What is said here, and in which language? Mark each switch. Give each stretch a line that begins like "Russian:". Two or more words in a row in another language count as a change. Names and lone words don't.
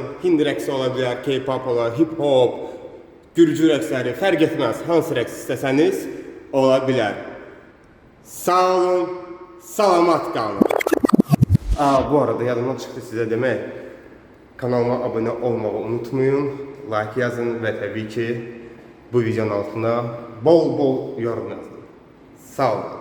Azerbaijani: Hindi rəqsi ola bilər, K-pop ola, hip-hop, gürcü rəqsləri, fərq etməz. Hansı rəqs istəsəniz ola bilər. Sağ olun, salamat qalın. Bu arada yadımdan çıxdı sizə demək. Kanalıma abone olmağı unutmayın,
Turkish: like yazın ve tabii ki bu videonun altına bol bol yorum yazın. Sağ olun.